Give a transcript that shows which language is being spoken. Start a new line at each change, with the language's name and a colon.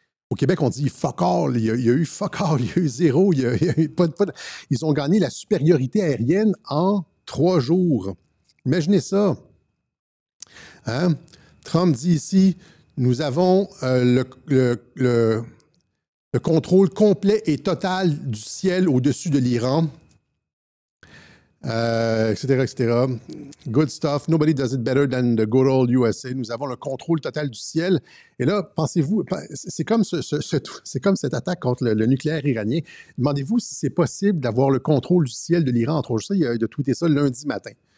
French: Au Québec, on dit « fuck all », il y a eu « fuck all », il y a eu zéro, il y a eu ils ont gagné la supériorité aérienne en 3 jours. Imaginez ça. Hein? Trump dit ici, nous avons le contrôle complet et total du ciel au-dessus de l'Iran, etc., etc.
English: Good stuff. Nobody does it better than the good old USA.
French: Nous avons le contrôle total du ciel. Et là, pensez-vous, c'est comme cette attaque contre le nucléaire iranien. Demandez-vous si c'est possible d'avoir le contrôle du ciel de l'Iran entre ça. Il a tweeté ça lundi matin.